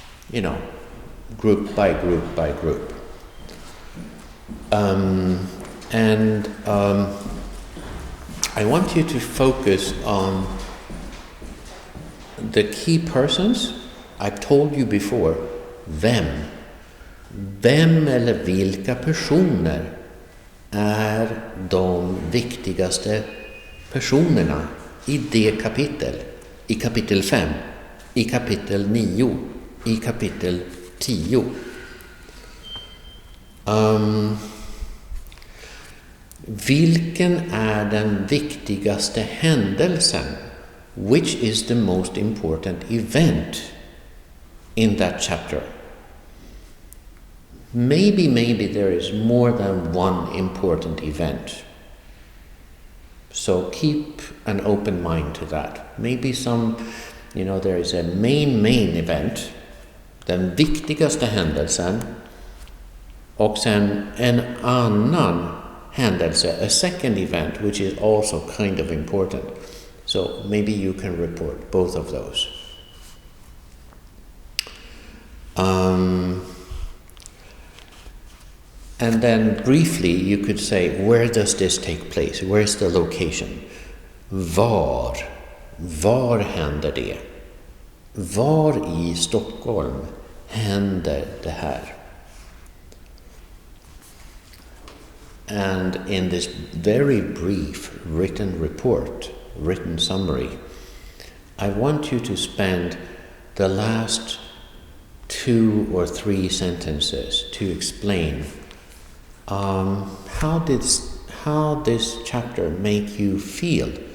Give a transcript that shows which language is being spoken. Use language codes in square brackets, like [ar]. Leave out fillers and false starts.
[en] You know, group by group by group. I want you to focus on the key persons. I've told you before, vem. [sv] Vem eller vilka personer är de viktigaste personerna i det kapitel? I kapitel 5, i kapitel 9, i kapitel 10. Vilken är den viktigaste händelsen? [en] Which is the most important event in that chapter? Maybe there is more than one important event. So keep an open mind to that. Maybe there is a main event, [sv] den viktigaste händelsen, och sen en annan händelse, [en] a second event, which is also kind of important. So maybe you can report both of those. And then briefly you could say, where does this take place? Where's the location? [sv] Var händer det? Var i Stockholm händer det här? [en] And in this very brief written summary, I want you to spend the last 2 or 3 sentences to explain how this chapter make you feel.